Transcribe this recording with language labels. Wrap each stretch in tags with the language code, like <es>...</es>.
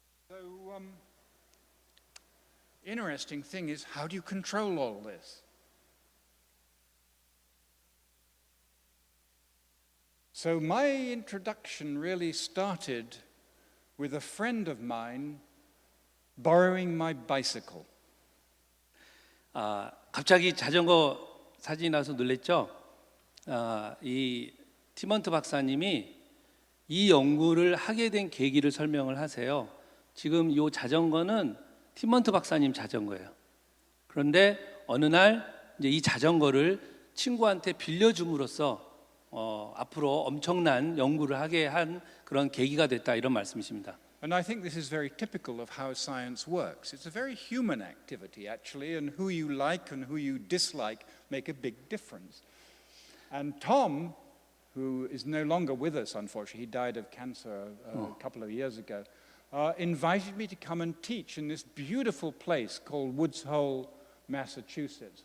<en>So, interesting thing is, how do you control all this? So my introduction really started with a friend of mine borrowing my bicycle.</en> <ko>갑자기 자전거 사진이 나서 놀랬죠? 이 티먼트 박사님이 이 연구를 하게 된 계기를 설명을 하세요. 지금 이 자전거는 티먼트 박사님 자전거예요. 그런데 어느 날 이제 이 자전거를 친구한테 빌려줌으로써 앞으로 엄청난 연구를 하게 한 그런 계기가 됐다, 이런 말씀이십니다.</ko> <en>And I think this is very typical of how science works. It's a very human activity, actually, and who you like and who you dislike make a big difference. And Tom, who is no longer with us, unfortunately, he died of cancer a couple of years ago, invited me to come and teach in this beautiful place called Woods Hole, Massachusetts.</en>